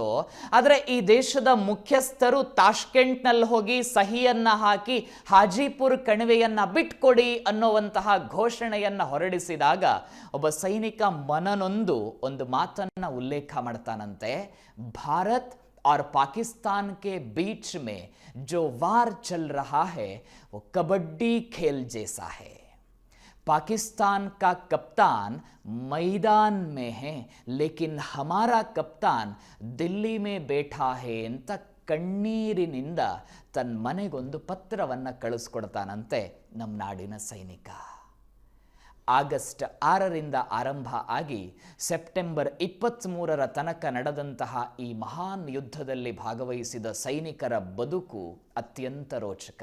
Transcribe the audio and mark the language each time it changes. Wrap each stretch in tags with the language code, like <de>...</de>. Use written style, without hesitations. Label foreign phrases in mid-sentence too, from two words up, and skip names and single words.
<kn>ಆದರೆ ಈ ದೇಶದ ಮುಖ್ಯಸ್ಥರು ತಾಷ್ಕೆಂಟ್ನಲ್ಲಿ ಹೋಗಿ ಸಹಿಯನ್ನ ಹಾಕಿ ಹಾಜಿಪುರ್ ಕಣಿವೆಯನ್ನ ಬಿಟ್ಕೊಡಿ ಅನ್ನುವಂತಹ ಘೋಷಣೆಯನ್ನ ಹೊರಡಿಸಿದಾಗ ಒಬ್ಬ ಸೈನಿಕ ಮನನೊಂದು ಒಂದು ಮಾತನ್ನ ಉಲ್ಲೇಖ ಮಾಡ್ತಾನಂತೆ.</kn> <hi>ಭಾರತ್ और पाकिस्तान के बीच में जो वार चल रहा है वो कबड्डी खेल जैसा है. पाकिस्तान का कप्तान मैदान में है लेकिन हमारा कप्तान दिल्ली में बैठा है</hi> <kn>ಅಂತ ಕಣ್ಣೀರಿನಿಂದ ತನ್ನ ಮನೆಗೊಂದು ಪತ್ರವನ್ನು ಕಳಿಸ್ಕೊಡ್ತಾನಂತೆ ನಮ್ಮ ನಾಡಿನ ಸೈನಿಕ. ಆಗಸ್ಟ್ 6ರಿಂದ ಆರಂಭ ಆಗಿ ಸೆಪ್ಟೆಂಬರ್ 23ರ ತನಕ ನಡೆದಂತಹ ಈ ಮಹಾನ್ ಯುದ್ಧದಲ್ಲಿ ಭಾಗವಹಿಸಿದ ಸೈನಿಕರ ಬದುಕು ಅತ್ಯಂತ ರೋಚಕ.</kn>